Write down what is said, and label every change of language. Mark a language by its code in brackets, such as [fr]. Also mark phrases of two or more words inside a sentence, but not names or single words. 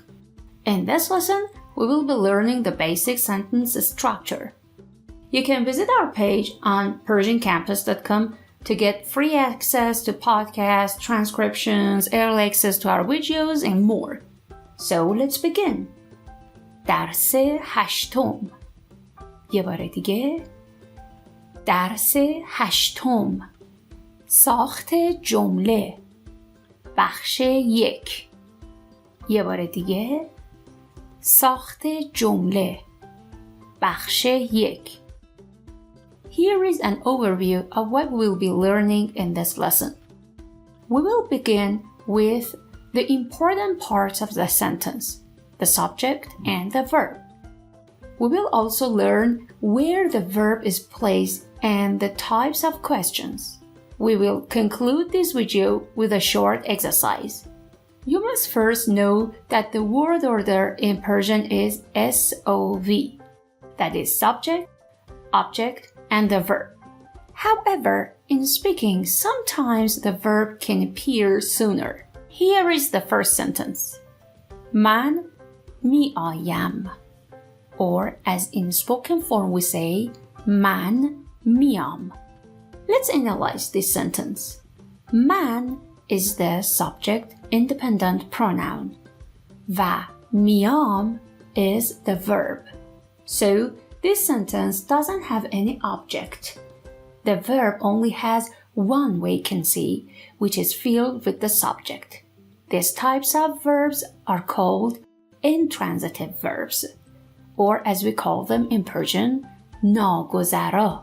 [en] In this lesson, we will be learning the basic sentence structure. You can visit our page on persiancampus.com to get free access to podcasts, transcriptions, early access to our videos, and more. So let's begin. [fa] درس هشتم. یه بار دیگه. درس هشتم. ساخت جمله. بخش 1. یه بار دیگه. ساخت جمله. بخش 1. [en] Here is an overview of what we'll be learning in this lesson. We will begin with the important parts of the sentence, the subject and the verb. We will also learn where the verb is placed and the types of questions. We will conclude this video with a short exercise. You must first know that the word order in Persian is SOV, that is subject, object, and the verb. However, in speaking, sometimes the verb can appear sooner. Here is the first sentence. [fa] من می آیم. [en] Or as in spoken form we say [fa] من میام. [en] Let's analyze this sentence. من is the subject independent pronoun. [fa] و میام [en] is the verb. So this sentence doesn't have any object. The verb only has one vacancy, which is filled with the subject. These types of verbs are called intransitive verbs, or as we call them in Persian, ناگذرا.